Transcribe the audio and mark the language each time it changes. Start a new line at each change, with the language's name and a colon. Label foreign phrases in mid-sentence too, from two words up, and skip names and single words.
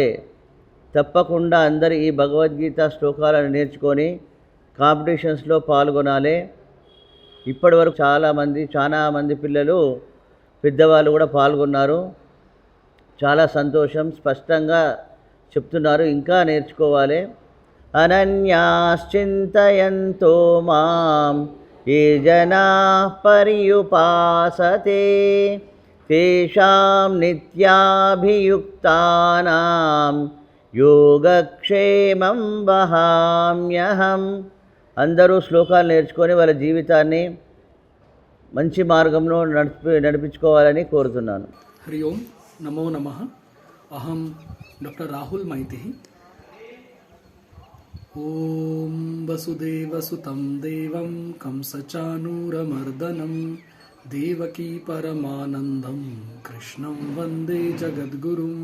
Telugu: తప్పకుండా అందరూ ఈ భగవద్గీత శ్లోకాలను నేర్చుకొని కాంపిటీషన్స్లో పాల్గొనాలి. ఇప్పటి వరకు చాలా మంది పిల్లలు, పెద్దవాళ్ళు కూడా పాల్గొన్నారు. చాలా సంతోషం. స్పష్టంగా చెప్తున్నారు, ఇంకా నేర్చుకోవాలి.
Sanskrit: అనన్యాశ్చింతయంతో మాం ये जनाः पर्युपासते तेषां नित्याभियुक्तानां యోగక్షేమం వహామ్యహం.
Telugu: అందరూ శ్లోకాలు నేర్చుకొని వాళ్ళ జీవితాన్ని మంచి మార్గంలో నడిపించుకోవాలని కోరుతున్నాను.
Sanskrit: हरि ओम नमो नमः. अहम डॉक्टर राहुल माइती. ओम वसुदेवसुतं देवं कंसचानूरमर्दनं देवकी परमानंदं कृष्णं वंदे जगद्गुरुम्.